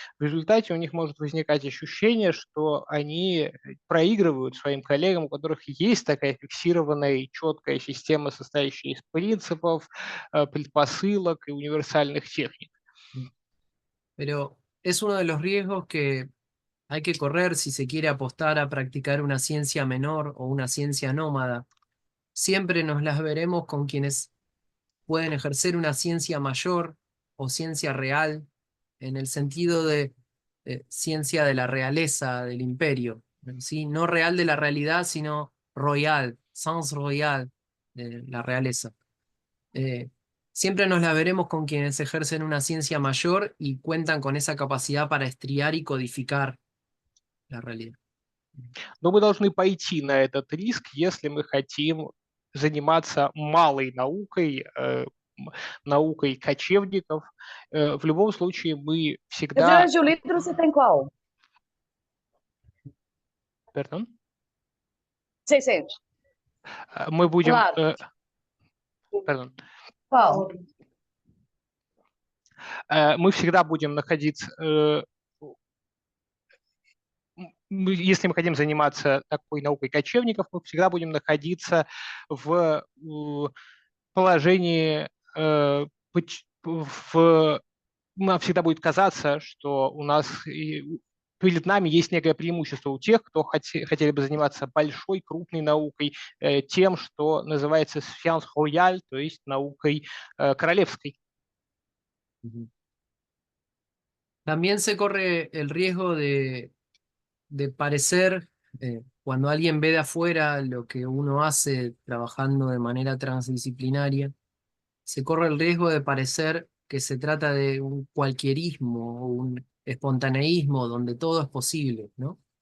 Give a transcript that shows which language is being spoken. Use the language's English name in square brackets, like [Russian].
[Russian] В результате у них может возникать ощущение, что они проигрывают своим коллегам, у которых есть такая фиксированная и четкая система, состоящая из принципов, предпосылок и универсальных техник. [Spanish] Pero es uno de los riesgos que hay que correr si se quiere apostar a practicar una ciencia menor o una ciencia nómada. Siempre nos las veremos con quienes pueden ejercer una ciencia mayor o ciencia real, en el sentido de ciencia de la realeza, del imperio, ¿sí? No real de la realidad, sino [French] royal, sans royal, [Spanish] la realeza. Eh, Siempre nos la veremos con quienes ejercen una ciencia mayor y cuentan con esa capacidad para estriar y codificar la realidad. [Russian] Но мы должны пойти на этот риск, если мы хотим заниматься малой наукой, наукой кочевников. В любом случае мы всегда... [Portuguese] Jorge, o livro você tem qual? [Spanish] Perdón? [Portuguese] Sim, sim. [Russian] Мы будем... [Spanish] Claro. [French] Pardon. [Portuguese] Qual? [Russian] Мы всегда будем находиться... Если мы хотим заниматься такой наукой кочевников, мы всегда будем находиться в положении... Нам всегда будет казаться, что у нас перед нами есть некое преимущество у тех, кто хотели бы заниматься большой, крупной наукой, тем, что называется [French] science royale, [Russian] то есть наукой королевской. [Spanish] También se corre el riesgo de parecer, cuando alguien ve de afuera lo que uno hace trabajando de manera transdisciplinaria, se corre el riesgo de parecer que se trata de un cualquierismo o un espontaneísmo donde todo es posible, ¿no?